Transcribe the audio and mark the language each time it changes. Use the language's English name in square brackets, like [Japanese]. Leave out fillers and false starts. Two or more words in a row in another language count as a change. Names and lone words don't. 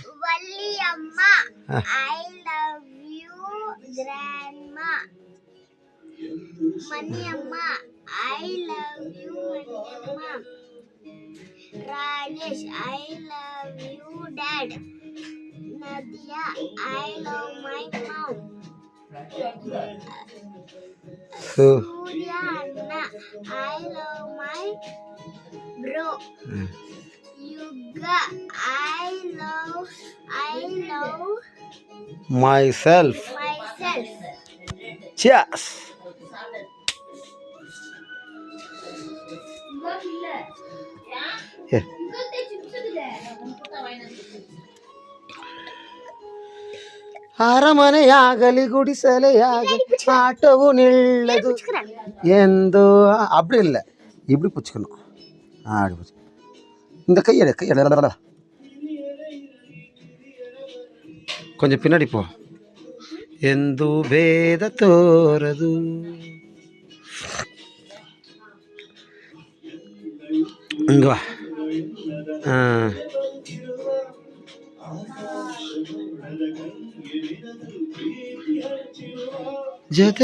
[English] ವಲ್ಲಿಯಮ್ಮ I love you grandma ಮನಿಯಮ್ಮ I love you ಮನಿಯಮ್ಮ ರಾಜೇಶ್ I love you dad ನದಿಯಾ I love my mom ಸೂರ್ಯ ಅಣ್ಣ I love my bro ಯುಗ I love myself cheers [Kannada] ಅರಮನೆಯಾಗಲಿ ಗುಡಿಸಲೆಯಾಗಲಿ ಆಟವು ನಿಲ್ಲದು ಎಂದು [Tamil] அப்படி இல்லை இப்படி பிடிச்சிக்கணும் அப்படி பிடிச்சி இந்த கையெடு கொஞ்சம் பின்னாடி போ [Kannada] ಎಂದು ಭೇದ ತೋರದು [Tamil] இங்க வா ಜೊತೆ